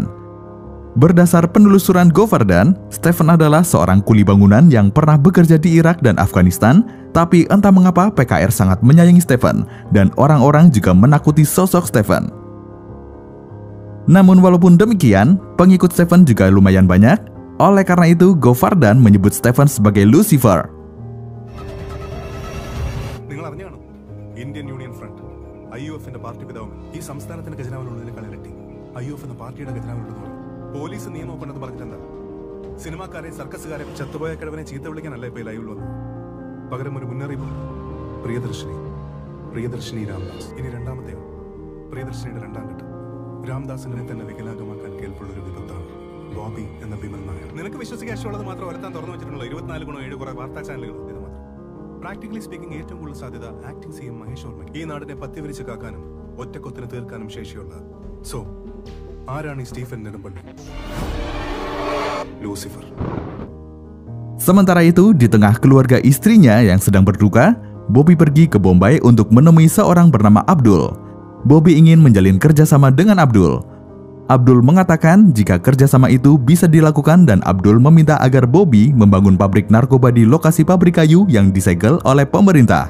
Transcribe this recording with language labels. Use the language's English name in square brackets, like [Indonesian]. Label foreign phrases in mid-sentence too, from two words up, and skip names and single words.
[Indonesian] Berdasar penelusuran Govardan, Stephen adalah seorang kuli bangunan yang pernah bekerja di Irak dan Afghanistan, tapi entah mengapa PKR sangat menyayangi Stephen, dan orang-orang juga menakuti sosok Stephen. Namun walaupun demikian, pengikut Stephen juga lumayan banyak, oleh karena itu Govardan menyebut Stephen sebagai Lucifer. [English] Indian Union Front, IUF in the party without [Malayalam] ഈ സംസ്ഥാനത്തിന്റെ ഖജനാവിനുള്ളതിനേക്കാൾ ഇരട്ടി IUF എന്ന പാർട്ടിയുടെ ഖജനാവിനുള്ളത്. പോലീസ് നിയമം ഒപ്പിട്ടെന്ന് പറഞ്ഞിട്ടെന്താ? സിനിമാക്കാരെ സർക്കസുകാരെ ചത്തുപോയ കിഴവനെ ചീത്ത വിളിക്കാനല്ല ഇപ്പോൾ ലൈവിൽ വന്നത്. പകരം ഒരു മുന്നറിയിപ്പ്. പ്രിയദർശിനി രാംദാസ്. ഇനി രണ്ടാമത്തെയോ? പ്രിയദർശിനിയുടെ രണ്ടാം ഘട്ടം. രാംദാസിനെ തന്നെ വികലാംഗമാക്കാൻ കേൾപ്പുള്ളൊരു വിദഗ്ധാണ് ബോബി എന്ന വിമൽ നായർ. നിനക്ക് വിശ്വസിക്കാൻ ഇഷ്ടമുള്ളത് മാത്രം വലത്താൻ തുറന്നു വെച്ചിട്ടുള്ള 24/7 കുറെ വാർത്താ ചാനലുകൾ ഇത് മാത്രം. [English] practically speaking [Malayalam] ഏറ്റവും കൂടുതൽ സാധ്യത [English] acting CM [Malayalam] മഹേഷ് വർമ്മയ്ക്ക്. ഈ നാടിനെ പത്തിവരിച്ച് കാക്കാനും ഒറ്റക്കൊത്തിന് തീർക്കാനും ശേഷിയുള്ള. സോ ആരാണ് ഈ സ്റ്റീഫൻ നെടുമ്പള്ളി? ലൂസിഫർ. [Indonesian] Sementara itu, di tengah keluarga istrinya yang sedang berduka, Bobby pergi ke Bombay untuk menemui seorang bernama Abdul. Bobby ingin menjalin kerjasama dengan Abdul. Abdul mengatakan jika kerjasama itu bisa dilakukan dan Abdul meminta agar Bobby membangun pabrik narkoba di lokasi pabrik kayu yang disegel oleh pemerintah.